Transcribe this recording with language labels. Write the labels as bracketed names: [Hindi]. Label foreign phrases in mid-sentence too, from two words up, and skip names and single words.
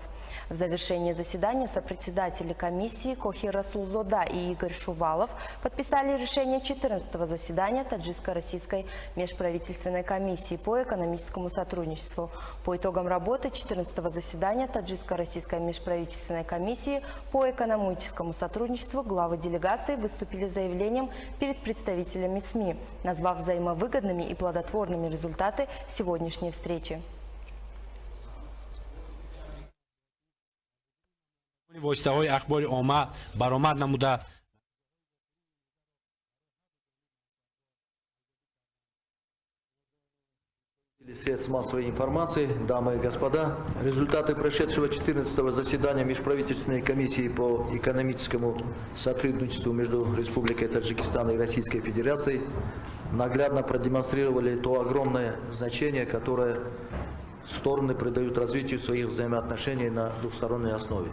[Russian] В завершении заседания сопредседатели комиссии Кохир Расулзода и Игорь Шувалов подписали решение 14-го заседания Таджикско-российской межправительственной комиссии по экономическому сотрудничеству. По итогам работы 14-го заседания Таджикско-российской межправительственной комиссии по экономическому сотрудничеству главы делегации выступили с заявлением перед представителями СМИ, назвав взаимовыгодными и плодотворными результаты сегодняшней встречи. [Tajik] воситаҳои ахбори омма баромад намуда [Russian] Средств массовой информации, дамы и господа, результаты прошедшего 14-го заседания Межправительственной комиссии по экономическому сотрудничеству между Республикой Таджикистан и Российской Федерацией наглядно продемонстрировали то огромное значение, которое стороны придают развитию своих взаимоотношений на двусторонней основе.